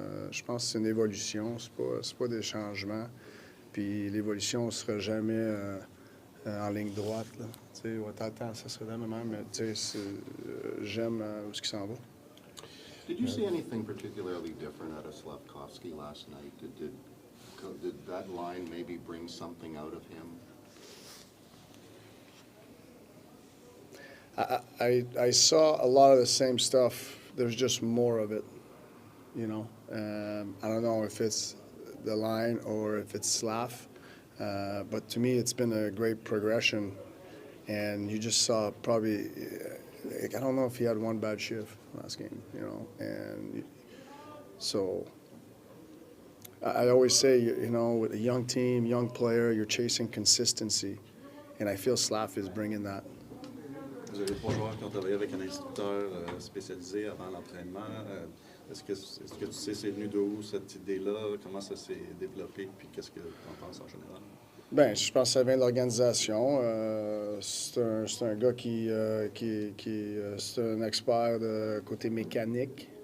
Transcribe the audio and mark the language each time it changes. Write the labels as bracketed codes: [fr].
[fr] Je pense que c'est une évolution, c'est pas des changements. Puis l'évolution ne sera jamais en ligne droite. T'attends, ça serait la même, mais j'aime où est-ce qu'il s'en va. [en] Did you see anything particularly different out of Slafkovsky last night? Did that line maybe bring something out of him? I saw a lot of the same stuff. There's just more of it, you know. I don't know if it's the line or if it's Slav, but to me it's been a great progression. And you just saw probably, I don't know if he had one bad shift last game, you know. And so I always say, you know, with a young team, young player, you're chasing consistency. And I feel Slav is bringing that. [fr] Vous avez 3 joueurs qui ont travaillé avec un instructeur spécialisé avant l'entraînement. Est-ce que tu sais c'est venu d'où cette idée-là? Comment ça s'est développé? Puis qu'est-ce que tu en penses en général? Bien, je pense que ça vient de l'organisation. C'est un gars qui c'est un expert de côté mécanique.